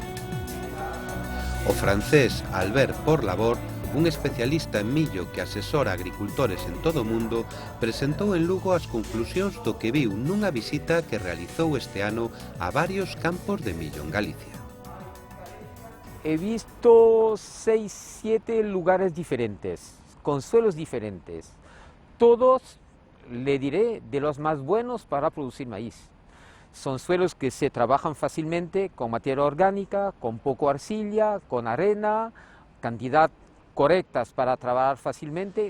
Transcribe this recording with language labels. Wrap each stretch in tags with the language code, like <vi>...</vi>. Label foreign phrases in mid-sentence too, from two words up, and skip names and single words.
<gl>O francés Albert Porlabor, un especialista en millo que asesora a agricultores en todo o mundo, presentou en Lugo as conclusións do que viu nunha visita que realizou este ano a varios campos de millo en Galicia.</gl> <es>He visto 6, 7 lugares diferentes, con suelos diferentes, todos, le diré, de los más buenos para producir maíz. Son suelos que se trabajan fácilmente con materia orgánica, con poco arcilla, con arena, cantidad correctas para trabajar fácilmente.</es>